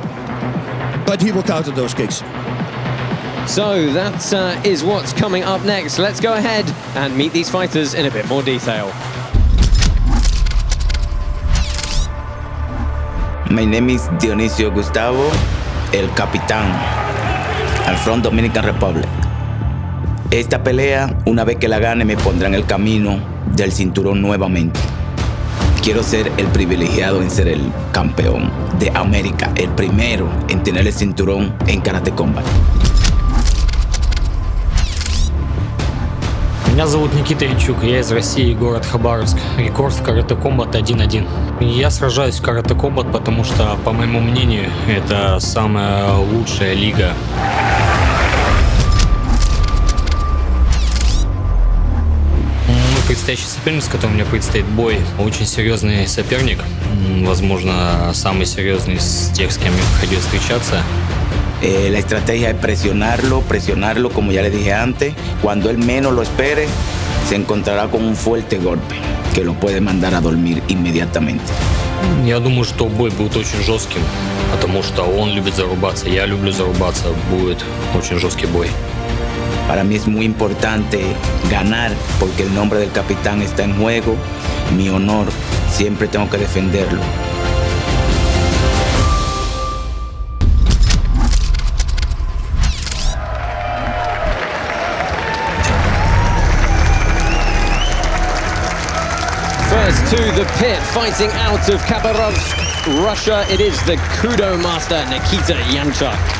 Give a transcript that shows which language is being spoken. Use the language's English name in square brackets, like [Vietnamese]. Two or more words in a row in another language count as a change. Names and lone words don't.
[English] But he will counter those kicks. So that is what's coming up next. Let's go ahead and meet these fighters in a bit more detail. My name is Dionisio Gustavo, [Spanish] el capitán, [English] I'm from Dominican Republic. [Spanish] Esta pelea, una vez que la gane, me pondrá en el camino del cinturón nuevamente. Quiero ser el privilegiado en ser el campeón de América, el primero en tener el cinturón en Karate Combat. [Russian] Меня зовут Никита Янчук, я из России, город Хабаровск. Рекорд в карате комбат 1-1. Я сражаюсь в карате комбат, потому что, по моему мнению, это самая лучшая лига. Предстоящий соперник, с которым мне предстоит бой, очень серьезный соперник. Возможно, самый серьезный из тех, с кем мне приходилось встречаться. [Spanish] La estrategia es presionarlo, como ya le dije antes. Cuando él menos lo espere, se encontrará con un fuerte golpe que lo puede mandar a dormir inmediatamente. [Russian] Я думаю, что бой будет очень жестким, потому что он любит зарубаться, я люблю зарубаться. Будет очень жесткий бой. [Spanish] Para mí es muy importante ganar porque el nombre del capitán está en juego. Mi honor, siempre tengo que defenderlo. [English] First to the pit, fighting out of Khabarovsk, Russia, it is the Kudo master, Nikita Yanchuk.